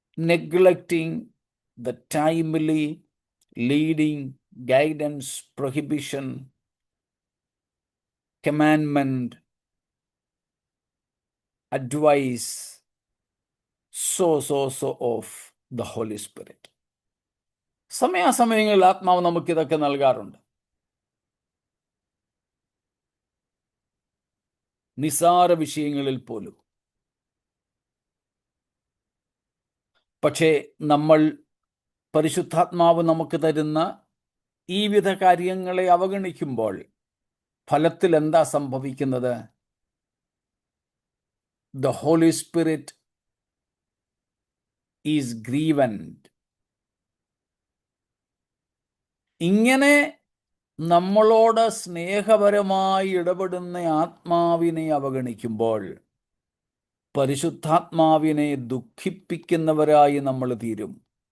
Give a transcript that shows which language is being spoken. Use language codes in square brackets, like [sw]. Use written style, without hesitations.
[en] Neglecting the timely leading, guidance, prohibition, commandment, advice, so of the Holy Spirit. [ml] സമയാസമയങ്ങളിൽ ആത്മാവ് നമുക്കിതൊക്കെ നൽകാറുണ്ട്. നിസാര വിഷയങ്ങളിൽ പോലും. പക്ഷേ നമ്മൾ പരിശുദ്ധാത്മാവ് നമുക്ക് തരുന്ന ഈ വിധ കാര്യങ്ങളെ അവഗണിക്കുമ്പോൾ ഫലത്തിൽ എന്താ സംഭവിക്കുന്നത്? [en] The Holy Spirit is grieved. [ml] ഇങ്ങനെ നമ്മളോട് സ്നേഹപരമായി ഇടപെടുന്ന ആത്മാവിനെ അവഗണിക്കുമ്പോൾ പരിശുദ്ധാത്മാവിനെ ദുഃഖിപ്പിക്കുന്നവരായി നമ്മൾ തീരും.